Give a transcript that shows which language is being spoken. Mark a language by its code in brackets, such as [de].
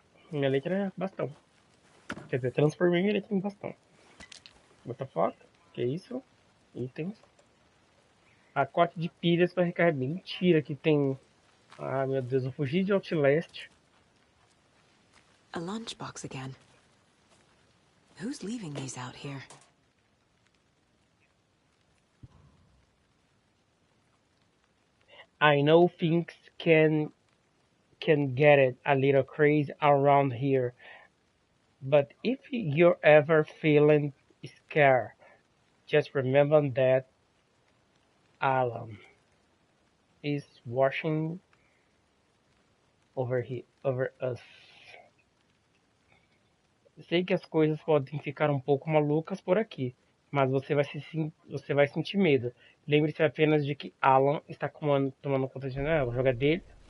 [pt] Minha letra é bastão. Quer dizer, transformei minha letra em bastão. [en] What the fuck? [pt] Que isso? Itens. Pacote de pilhas para recarregar. Mentira que tem. Ah, meu Deus, eu fugi de Outlast. [en] A lunchbox again. Who's leaving these out here? I know things can get it a little crazy around here. But if you're ever feeling scared, just remember that Alan is watching over us. [pt] Sei que as coisas podem ficar um pouco malucas por aqui, mas você vai sentir medo. Lembre-se apenas de que Alan está tomando conta de o jogo é dele.